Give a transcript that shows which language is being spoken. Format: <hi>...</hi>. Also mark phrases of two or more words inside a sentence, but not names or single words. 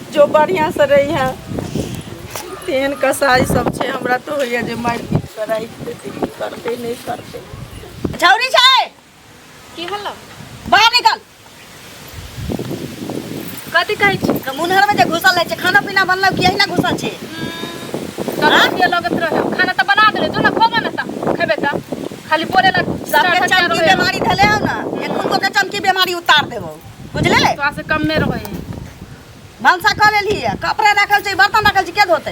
<mai>जो बढ़िया से रही है तेहन कसाई सब छे हमरा तो होइए जे मार पीट कराई देती करते नहीं करते छौरी छै की हल्ला बाहर निकल कथि कहै छी मुनहर में जे घुसल छै खाना पीना बनल कि एहिना घुसल छै कहाँ के लगत रहे खाना त बना देले जो ना खोबे ना त खेबे त खाली बोले ला सबके चमकी बीमारी धले हो ना एक को के चमकी बीमारी उतार देबो बुझले तो से कम में रहे भलसा कर लेली है कपड़ा रखल छै बर्तन रखल छै के धोते</mai>